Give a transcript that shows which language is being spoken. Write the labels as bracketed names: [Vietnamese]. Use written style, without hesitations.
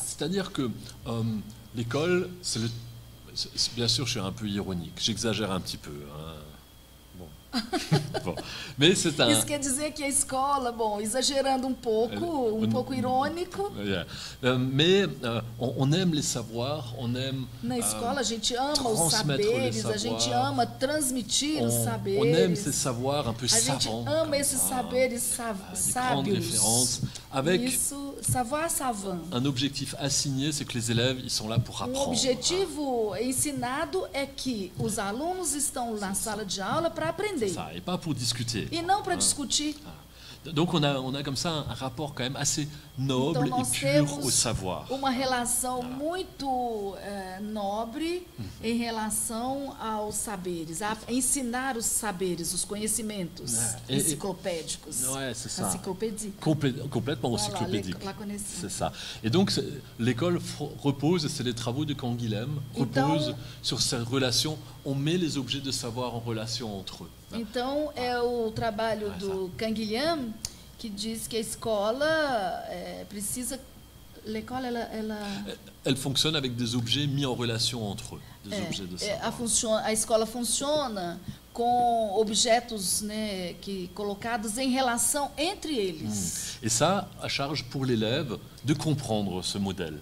[French] C'est-à-dire que l'école, bien sûr, je suis un peu ironique, j'exagère un petit peu. Hein. Bon. Mais c'est un... [Portuguese] Isso quer dizer que a escola, bom, exagerando um pouco irônico. Yeah. [French] Mais on aime les savoirs, on aime [Portuguese] na escola a gente ama os saberes, a gente ama transmitir os saberes. [French] On aime ces savoirs un peu savants. [Portuguese] A gente ama esses saberes sábios. [French] Avec [Portuguese] isso, [French] savoir savant. Un objectif assigné, c'est que les élèves ils sont là pour apprendre. [Portuguese] Objetivo ensinado é que os alunos estão na sala de aula para aprender. [French] Ça, et pas pour discuter. [Portuguese] E não para discutir. [French] Donc on a comme ça un rapport quand même assez noble [Portuguese] então, [French] et pur au savoir. [Portuguese] Uma relação muito nobre em relação aos saberes, a ensinar os saberes, os conhecimentos enciclopédicos. [French] Ouais, c'est ça. Encyclopédie. Complètement encyclopédique. C'est ça. Et donc l'école repose, c'est les travaux de Canguilhem, repose sur cette relation. On met les objets de savoir en relation entre eux. [Portuguese] Então é o trabalho do Canguilhem que diz que a escola precisa. [French] L'école, elle fonctionne avec des objets mis en relation entre eux, des objets de savoir. [Portuguese] A escola funciona com objetos, né, colocados em relação entre eles. [French] Et ça, à charge pour l'élève de comprendre ce modèle.